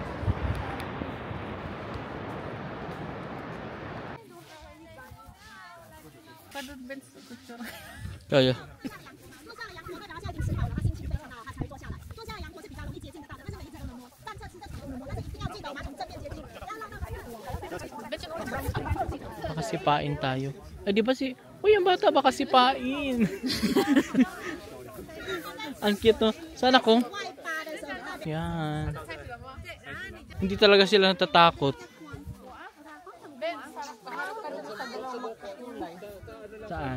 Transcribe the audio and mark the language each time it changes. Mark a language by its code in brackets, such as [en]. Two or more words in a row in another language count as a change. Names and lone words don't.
[tl] Kaya. [zh] 坐下了羊驼呢，然后现在已经洗好了，它心情非常好，它才会坐下来。坐下的羊驼是比较容易接近得到的，但是每一只都能摸。单侧吃的时候能摸，但是一定要记得马桶正面接近，不要让它 [tl] Baka sipain tayo. Ay, di ba si... Uy, ang bata baka sipain. Ang cute no. Sana ko. Yan. Hindi talaga sila natatakot. Saan?